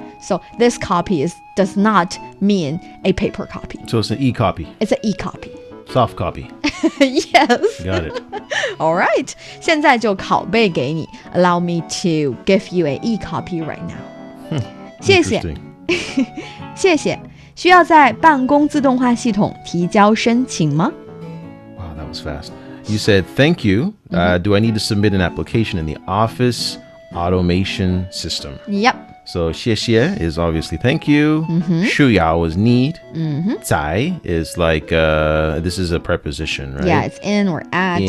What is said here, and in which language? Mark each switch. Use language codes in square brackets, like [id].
[en] So this copy does not mean a paper copy. So it's an e-copy. It's an e-copy. Soft copy. Yes. Got it. All right. [zh] 现在就拷贝给你. [en] Allow me to give you a e-copy right now. [zh] 谢谢. [en] Interesting. [zh] 谢谢. 需要在办公自动化系统提交申请吗? [en] Wow, that was fast. You said thank you. Do I need to submit an application in the office automation system? Yep. So 谢谢 is obviously thank you. 需要 is need. 在 is like this is a preposition, right? Yeah, it's in or at.